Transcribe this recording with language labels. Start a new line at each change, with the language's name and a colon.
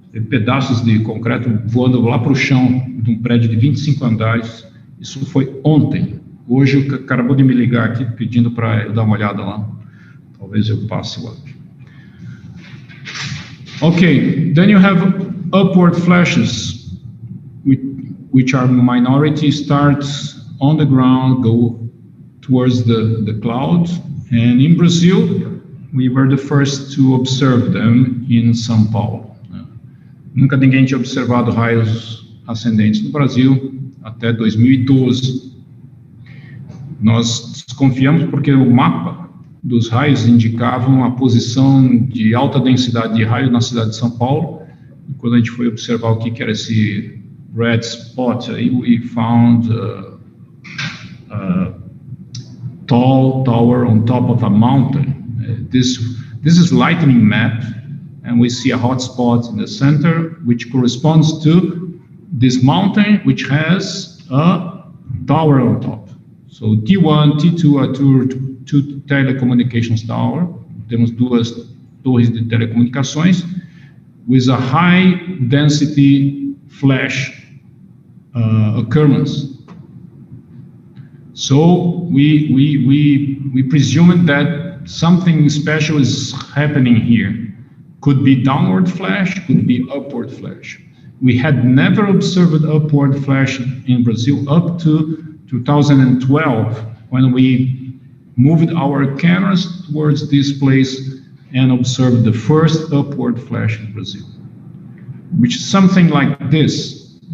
Portuguese: Pedaços de concreto voando lá para o chão de um prédio de 25 andares. Isso foi ontem. Hoje acabou de me ligar aqui pedindo para eu dar uma olhada lá. Talvez eu passe lá.
English: Okay, then you have upward flashes, which are minority, starts on the ground, go towards the cloud. And in Brazil, we were the first to observe them in São Paulo.
Portuguese: Nunca ninguém tinha observado raios ascendentes no Brasil até 2012. Nós desconfiamos porque o mapa dos raios indicavam a posição de alta densidade de raio na cidade de São Paulo. E quando a gente foi observar o que era esse red spot, aí
English: we found a tall tower on top of a mountain. This is lightning map. and we see a hot spot in the center, which corresponds to this mountain, which has a tower on top. So T1, T2 are two telecommunications tower.
Portuguese: Temos duas torres de telecomunicações
English: with a high density flash occurrence. So we presumed that something special is happening here. Could be downward flash, could be upward flash. We had never observed upward flash in Brazil up to 2012, when we moved our cameras towards this place and observed the first upward flash in Brazil, which is something like this.